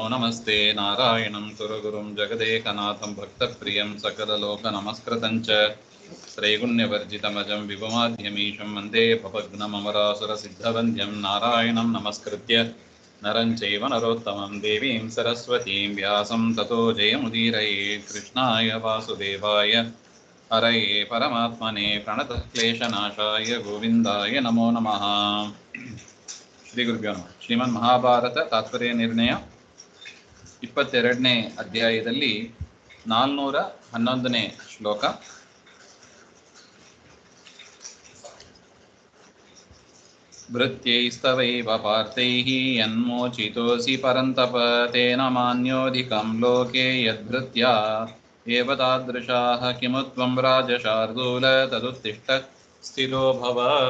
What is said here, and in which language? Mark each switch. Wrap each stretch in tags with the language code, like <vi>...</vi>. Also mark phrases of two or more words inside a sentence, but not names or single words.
<sa>नमस्ते नारायणं सुरगुरुं जगदेकनाथं भक्तप्रियं सकललोकनमस्कृतं च त्रैगुण्यवर्जितमजं विभुमाद्यमीशं वन्दे पपग्नममरासुरसिद्धवन्द्यं नारायणं नमस्कृत्य नरं चैव नरोत्तमं देवीं सरस्वतीं व्यासं ततो जयमुदीरयेत् कृष्णाय वासुदेवाय हरये परमात्मने प्रणतः क्लेशनाशाय गोविन्दाय नमो नमः ಶ್ರೀ ಗುರುಭ್ಯೋ ನಮಃ.</sa> <kn>ಶ್ರೀಮನ್ ಮಹಾಭಾರತ ತಾತ್ಪರ್ಯ ನಿರ್ಣಯ 22ನೇ ಅಧ್ಯಾಯದಲ್ಲಿ 411ನೇ ಶ್ಲೋಕ.</kn> <sa>ಭೃತ್ಯೈಸ್ತವೈವ ಪಾರ್ಥೈಃ ಯನ್ಮೋಚಿತೋಸಿ ಪರಂತಪ ತೇನ ಮಾನ್ಯೋಧಿಕಂ ಲೋಕೆ ಯದ್ಭೃತ್ಯಾ ಏವ ತಾದೃಶಾಃ ಕಿಮು ತ್ವಂ ರಾಜಶಾರ್ದೂಲ ತದುತ್ತಿಷ್ಠ ಸ್ಥಿರೋ ಭವ.</sa>